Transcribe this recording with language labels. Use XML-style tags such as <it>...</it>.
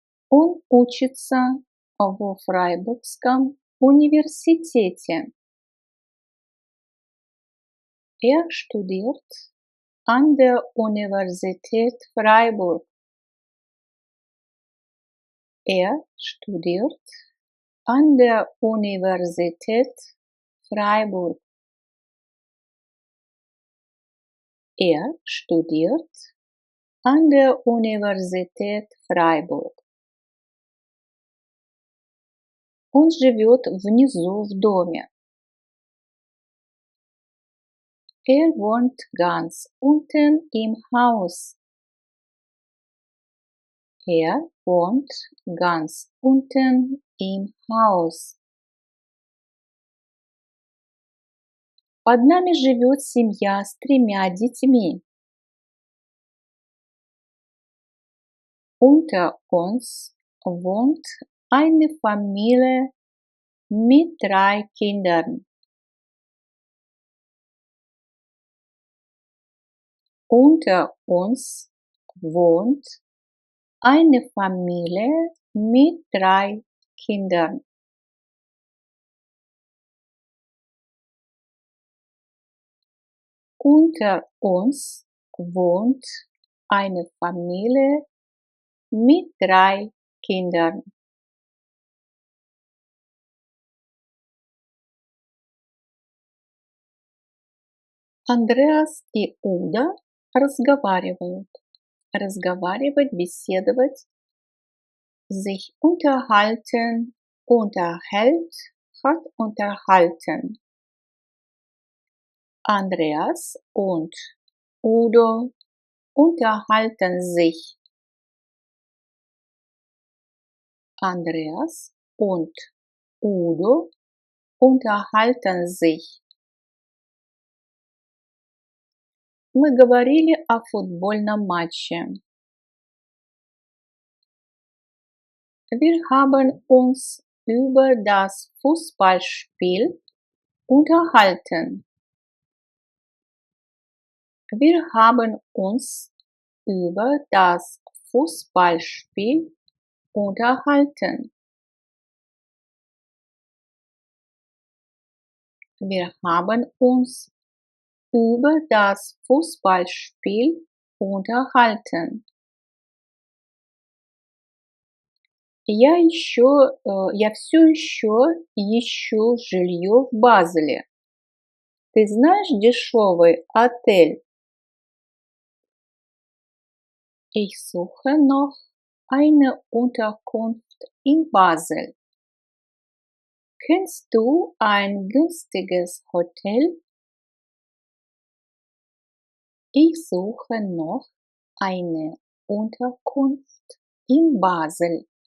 <ru>Он учится во Фрайбургском университете.</ru> <de>Er studiert an der Universität Freiburg. Er studiert an der Universität Freiburg. Er studiert an der Universität Freiburg.</de> <ru>Он живет внизу в доме.</ru> <de>Er wohnt ganz unten im Haus. Er wohnt ganz unten im Haus.</de> <ru>Под нами живет семья с 3 детьми.</ru> <de>Unter uns wohnt eine Familie mit 3 Kindern. Unter uns wohnt eine Familie mit 3 Kindern. Unter uns wohnt eine Familie mit 3 Kindern.</de> <ru>Andreas и Уда разговаривают. Разговаривать, беседовать.</ru> <de>Sich unterhalten, unterhält, hat unterhalten. Andreas und Udo unterhalten sich. Andreas und Udo unterhalten sich.</de> <ru>Мы говорили о футбольном матче.</ru> <de>Wir haben uns über das Fußballspiel unterhalten. Wir haben uns über das Fußballspiel unterhalten. Wir haben uns über das Fußballspiel unterhalten.</de> <ru>Я все еще ищу жилье в Базеле. Ты знаешь дешевый отель?</ru> <de>Ich suche noch eine Unterkunft in Basel. Kennst du ein günstiges Hotel? Ich suche noch eine Unterkunft in Basel.</de>